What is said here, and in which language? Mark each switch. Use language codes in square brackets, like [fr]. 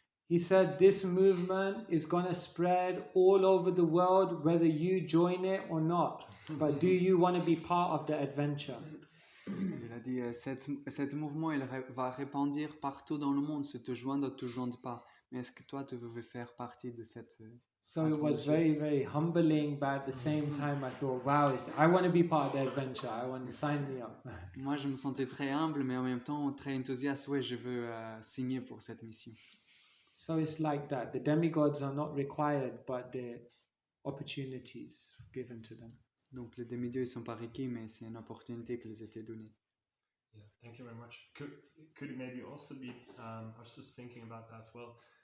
[en] He said, this movement is going to spread all over the world, whether you join it or not. But do you want to be part of the adventure? [fr] Il a dit, cet mouvement il va répandre partout dans le monde, se te joindre ou te joindre pas. Mais est-ce que toi, tu veux faire partie de cette... [en] So it was very humbling, but at the same time I thought, wow, I want to be part of the adventure. I want to sign me up. [fr] Moi, je me sentais très humble, mais en même temps très enthousiaste. Ouais, je veux signer pour cette mission. [en] So it's like that. The demigods are not required, but the opportunities given to them. [fr] Donc les demi-dieux ils sont pas requis, mais c'est une opportunité qui les était donnée. [en] Yeah, thank you very much. Could it maybe also be? I was just thinking about that as well.